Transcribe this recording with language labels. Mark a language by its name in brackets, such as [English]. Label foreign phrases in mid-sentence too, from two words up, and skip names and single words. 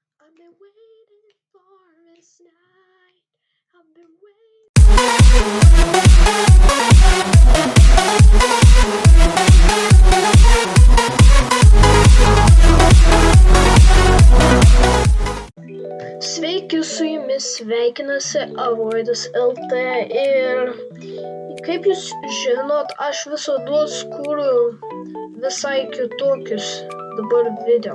[English] I've been waiting for this night. I've been waiting. [Lithuanian] Sveiki, su jumis sveikinasi Avoidas LT ir kaip jūs žinot, aš visados kūriu visai kitokius dabar video.